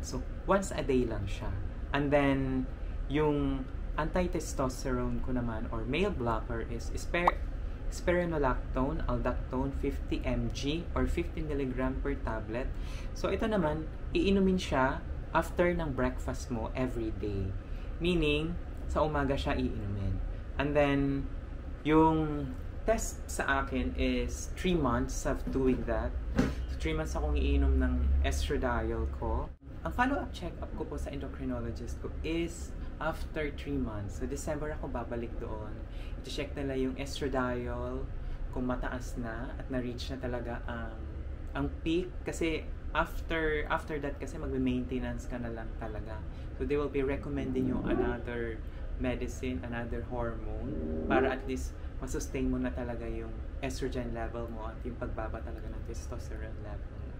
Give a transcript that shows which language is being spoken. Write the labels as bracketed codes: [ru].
[en] So, once a day lang siya. And then, [tl] yung anti-testosterone ko naman [en] or male blocker is spironolactone, aldactone, 50 mg or 50 mg per tablet. [tl] So ito naman, iinumin siya after ng breakfast mo every day. Meaning, sa umaga siya iinumin. [en] And then, [tl] yung test sa akin [en] is 3 months of doing that. [tl] So 3 months akong iinom ng estradiol ko. Ang follow-up check-up ko po sa endocrinologist ko is after 3 months. So December ako babalik doon. I-check nila yung estradiol kung mataas na at na-reach na talaga ang peak. Kasi after that kasi magme-maintenance ka na lang talaga. [en] So they will be recommending you another medicine, another hormone [tl] para at least masustain mo na talaga yung estrogen level mo at yung pagbaba talaga ng testosterone level.